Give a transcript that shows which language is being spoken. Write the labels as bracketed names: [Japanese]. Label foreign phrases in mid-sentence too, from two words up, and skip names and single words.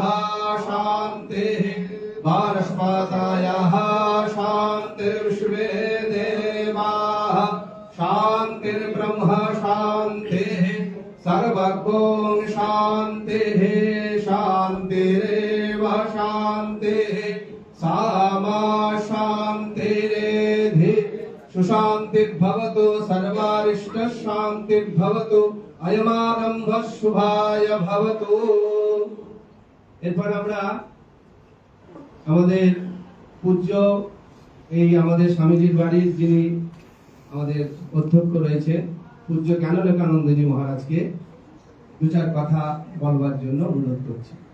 [Sanskrit] शान्तिः वनस्पतयः शान्तिर्विश्वे देवाः शान्तिर्ब्रह्म शान्तिः सर्वगुं शान्तिः शान्तिरेव शान्तिः सामा शान्तिरेधि सुशान्तिर्भवतु सर्वारिष्टशान्तिर्भवतु अयमारम्भः शुभाय भवतु। [Bangla] এরপর আমরা আমাদের পূজ্য এই আমাদের স্বামীজির বাড়ির যিনি আমাদের অধ্যক্ষ রয়েছে পূজ্য জ্ঞানানন্দজি মহারাজকে দু চার কথা বলবার জন্য অনুরোধ করছি।